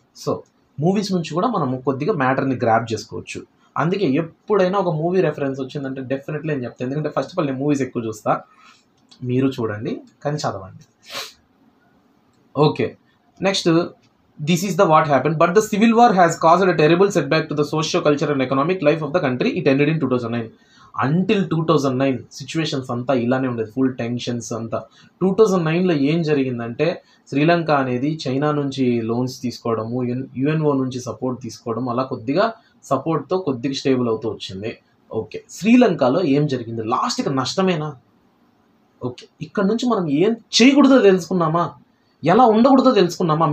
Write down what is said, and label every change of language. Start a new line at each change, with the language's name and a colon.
Telugu: So movies నుంచి కూడా మనం కొద్దిగా మ్యాటర్ని గ్రాప్ చేసుకోవచ్చు. అందుకే ఎప్పుడైనా ఒక మూవీ రెఫరెన్స్ వచ్చిందంటే డెఫినెట్లీ నేను చెప్తాను. ఎందుకంటే ఫస్ట్ ఆఫ్ ఆల్ నేను మూవీస్ ఎక్కువ చూస్తా, మీరు చూడండి కానీ చదవండి.
English: Okay, next this is the what happened, but the civil war has caused a terrible setback to the socio-cultural and economic life of the country. It ended in 2009.
Telugu: Until 2009 situations అంతా ఇలానే ఉండేది, full tensions అంతా. 2009లో ఏం జరిగిందంటే శ్రీలంక అనేది China నుంచి loans తీసుకోవడము, UNO నుంచి సపోర్ట్ తీసుకోవడం, అలా కొద్దిగా సపోర్ట్తో కొద్దిగా స్టేబుల్ అవుతూ వచ్చింది. ఓకే, శ్రీలంకలో ఏం జరిగింది? లాస్ట్కి నష్టమేనా? ఓకే, ఇక్కడ నుంచి మనం ఏం చేయకూడదో తెలుసుకున్నామా, ఎలా ఉండకూడదో తెలుసుకున్నామా?